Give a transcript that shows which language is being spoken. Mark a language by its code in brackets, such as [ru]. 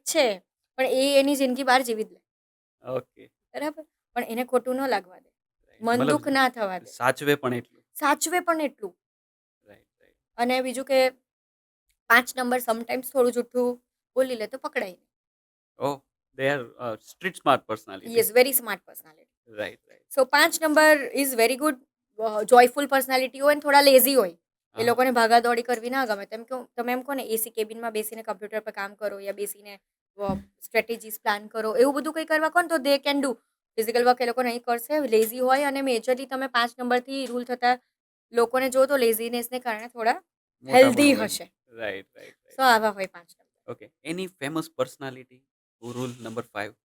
[gu] જ છે, પણ એ એની જિંદગી બહાર જીવી જ લે. [en] Okay. [gu] બરાબર, પણ એને ખોટું ન લાગવા દે, [en] Right. [gu] મન મતલબ દુઃખ ના થવા દે, સાચવે પણ એટલું. સાચવે પણ એટલું. [en] Right, right. [gu] અને બીજું કે 5 નંબર સમટાઈમ્સ થોડું જૂઠું બોલી લે તો પકડાય નહીં. [en] Oh, they are street smart personality. Yes, very smart personality. Right, right. So 5 number is very good. Joyful personality હોય ને થોડા lazy હોય. એ [gu] હા. લોકોને ભાગાદોડી કરવી ના ગમે. તેમ કે તમે એમ કહો ને એસી કેબિનમાં બેસીને કમ્પ્યુટર પર કામ કરો યા બેસીને સ્ટ્રેટેજીસ પ્લાન કરો, એવું બધું કંઈ કરવા કહો ને તો [en] They can do. [gu] Physical work એ લોકો નહીં કરશે, લેઝી હોય. અને મેજરલી તમે 5 નંબરથી રૂલ થતા લોકોને જો તો લેઝીનેસને કારણે થોડા મોટા હેલ્ધી પણ હોય. હશે. [en] Right, right, right. [gu] સો આવા હોય 5 number. [en] Okay. Any famous personality who rule number 5?